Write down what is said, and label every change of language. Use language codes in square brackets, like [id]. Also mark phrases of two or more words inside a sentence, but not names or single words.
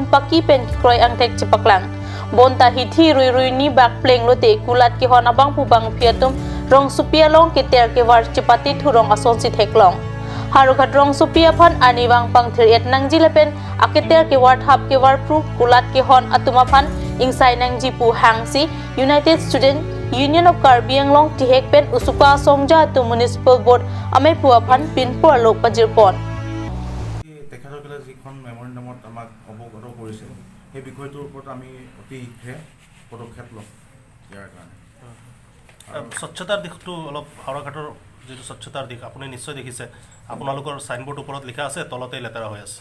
[mjw] paki pen kroi angtek chepaklang bon ta hithi rui rui ni bak pleng lote kulat ki hona bang pu bang phiatum rong supia long ki ter ke war chipati thurong ason si theklong Harugat rong supia phan ani bang pang thir et nangji lepen aketer ke war thap ke war pru kulat ki hon atuma phan ingsai nangji pu hangsi United Student Union of Karbi Anglong tihek pen usuka songja tu Municipal Board ame pu phan pin por lo pajirpon [as] তেখেতসকলে যিখন মেমৰেণ্ডামত আমাক অৱগত কৰিছে সেই বিষয়টোৰ ওপৰত আমি অতি শীঘ্ৰে পদক্ষেপ ল'ম ইয়াৰ কাৰণে স্বচ্ছতাৰ দিশটো অলপ হাওৰাঘাটৰ যিটো স্বচ্ছতাৰ দিশ আপুনি নিশ্চয় দেখিছে আপোনালোকৰ ছাইনবোৰ্ড ওপৰত লিখা আছে তলতে লেতেৰা হৈ আছে